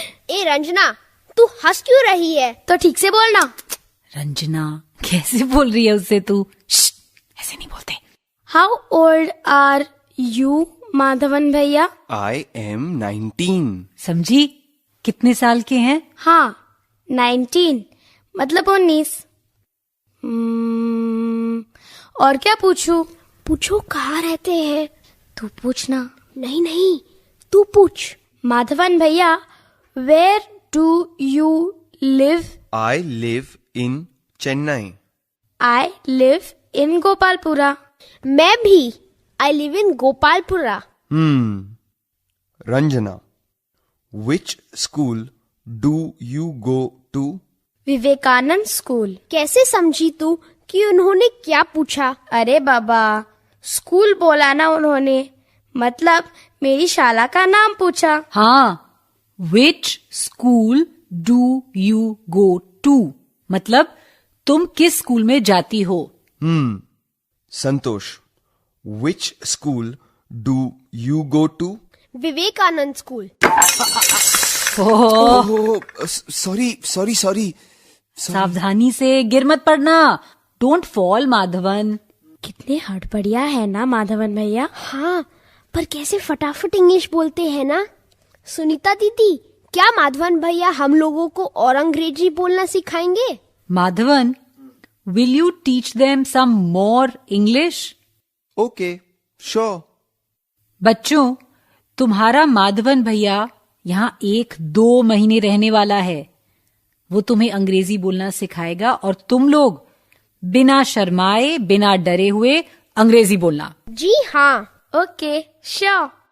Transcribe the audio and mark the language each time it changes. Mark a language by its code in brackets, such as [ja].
[hi] ए रंजना, तू हंस क्यों रही है? तो ठीक से बोलना। रंजना, कैसे बोल रही है उससे तू? ऐसे नहीं बोलते। [en] How old are you, Madhavan bhaiya? I am 19. [hi] समझी? कितने साल के हैं? हाँ, 19 मतलब 19। और क्या पूछूं? पूछो, कहाँ रहते हैं? तू पूछना। नहीं, तू पूछ। [en] Madhavan bhaiya, where do you live? I live in Chennai. I live in Gopalpura. [hi] मैं भी [en] I live in Gopalpura. Ranjana, which school do you go to? [hi] Vivekananda school. कैसे समझी तू कि उन्होंने क्या पूछा? अरे बाबा, स्कूल बोला ना उन्होंने, मतलब मेरी शाला का नाम पूछा। हाँ, [en] which school do you go to? [hi] मतलब तुम किस स्कूल में जाती हो? [en] Santosh, which school do you go to? [hi] Vivekananda school. [en] Oh, sorry. [hi] सावधानी से, गिर मत पड़ना। [en] don't fall [hi] Madhavan. कितने हड़बड़िया है ना माधवन भैया। हाँ, पर कैसे फटाफट इंग्लिश बोलते हैं ना। सुनीता दीदी, क्या माधवन भैया हम लोगों को और अंग्रेजी बोलना सिखाएंगे? [en] Madhavan, will you teach them some more English? Okay, sure. [hi] बच्चों, तुम्हारा माधवन भैया यहाँ 1-2 महीने रहने वाला है। वो तुम्हें अंग्रेजी बोलना सिखाएगा और तुम लोग बिना शर्माए, बिना डरे हुए अंग्रेजी बोलना। जी हाँ, [en] Okay, sure.